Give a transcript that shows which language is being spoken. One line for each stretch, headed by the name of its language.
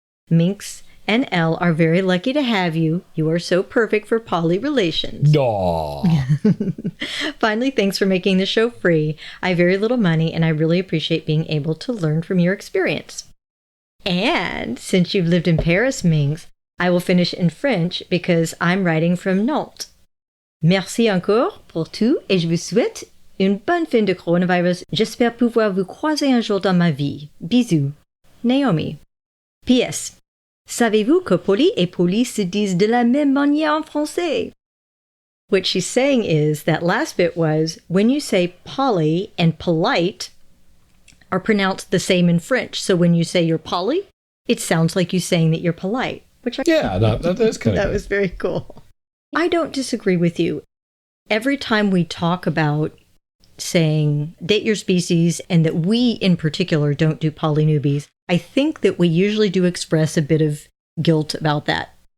English: Minx and Elle are very lucky to have you. You are so perfect for poly relations. Aww. Finally, thanks for making the show free. I have very little money, and I really appreciate being able to learn from your experience. And since you've lived in Paris, Minx, I will finish in French because I'm writing from Nantes.
French: Merci encore pour tout et je vous souhaite une bonne fin de coronavirus. J'espère pouvoir vous croiser un jour dans ma vie. Bisous. Naomi. P.S. Savez-vous que poli et poli se disent de la même manière en français?
English: What she's saying is that last bit was when you say poly and polite are pronounced the same in French. So when you say you're poly, it sounds like you saying that you're polite. Which I that is kind of that was very cool. I don't disagree with you. Every time we talk about saying date your species and that we in particular don't do poly newbies, I think that we usually do express a bit of guilt about that.